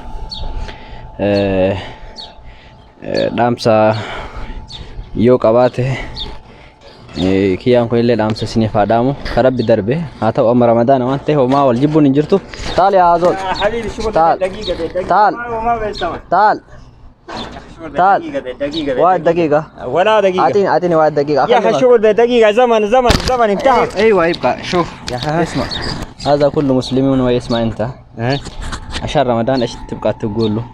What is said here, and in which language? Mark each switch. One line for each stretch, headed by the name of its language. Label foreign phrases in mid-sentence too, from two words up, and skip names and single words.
Oromo: dhaamsa yoo qabaate kiyyaan kun illee dhaamsa isiniif haa dhaamu karabbi darbe haa ta'u amma ramadaana waan ta'e homaa wal jibbuun hin jirtu taal yaa zool
Arabic: حبيبي شوف دقيقة تعال. ما بيسمع تعال دقيقة واحد دقيقة ولا دقيقة اعطيني واحد دقيقة يا اخي شغل دقيقة زمن انتهى ايوه يبقى شوف اسمع هذا كله مسلمون ويسمع انت عشان رمضان ايش تبقى تقول له؟